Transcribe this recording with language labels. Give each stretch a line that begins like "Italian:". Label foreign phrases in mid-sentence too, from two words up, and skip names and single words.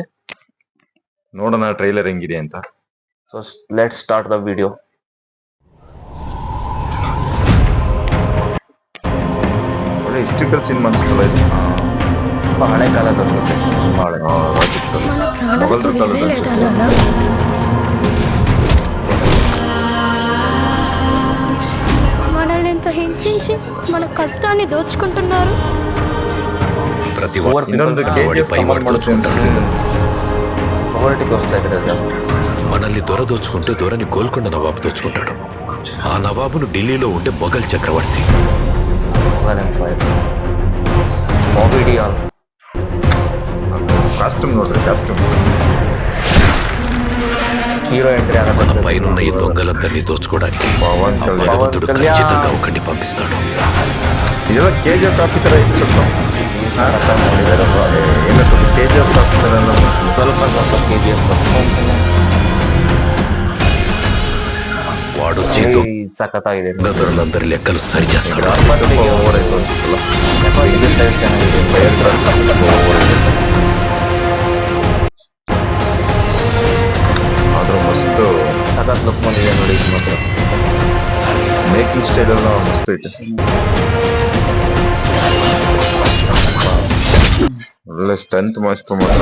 Kannada: ನೋಡೋಣ ಟ್ರೈಲರ್ ಹೆಂಗಿದೆ ಅಂತ.
English: So let's start the video.
Kannada: ಒಳ್ಳೆ
English: historical cinema
Kannada: ಅನ್ಸುತ್ತಲ್ಲ ಇದು. ತುಂಬಾ ಹಳೆ ಕಾಲದ ಅನ್ಸುತ್ತೆ. ಮೊಘಲರ ಕಾಲದ ಅನ್ಸುತ್ತೆ.
Telugu: మనల్ని ఎంత హింసించి మన కష్టాన్ని దోచుకుంటున్నారు. ప్రతి
Kannada: ಇನ್ನೊಂದು KGF ಕಮಾಂಡ್ ಮಾಡುತ್ತೆ ಅಂತ ಅನ್ಸುತ್ತೆ. ಪವರ್ಟಿಗೆ ವಸ್ತಾ ಇದೆ ಜಾಸ್ತಿ.
Telugu: మనల్ని దొర దోచుకుంటే దొరని గోల్కొండ నవాబు దోచుకుంటాడు. ఆ నవాబును ఢిల్లీలో ఉండే మొఘల్ చక్రవర్తి.
Kannada: ಮೊಘಲ್ ಎಂಪೈರ್. ಬಾಬಿ ಡಿಯಾಲ್. ಕಾಸ್ಟ್ಯೂಮ್ ನೋಡ್ರಿ, ಕಾಸ್ಟ್ಯೂಮ್.
English: hero entry
Telugu: మన పైనున్న ఈ దొంగలందరినీ దోచుకోవడానికి ఆ భగవంతుడు ఖచ్చితంగా ఒకరిని పంపిస్తాడు.
Kannada: ಇದೆಲ್ಲ KGF ಕಾಪಿ ತರ ಇದೆ ಸ್ವಲ್ಪ. KGF ಕಾಪಿ ತರ ಸ್ವಲ್ಪ KGF.
Telugu: వాడొచ్చి
Kannada: సఖತ್ತಾಗಿದೆ.
Telugu: దొరలందరి లెక్కలు సరి చేస్తాడు.
Kannada: ಆದ್ರೂ ಮಸ್ತ್ ಸಖತ್ ಲುಕ್ ಬಂದಿದೆ ನೋಡಿ. ಮಾತ್ರ
English: making style
Kannada: ಎಲ್ಲ ಮಸ್ತ್ ಐತೆ. ಒಳ್ಳೆ
English: strength master
Kannada: ಮಾತ್ರ.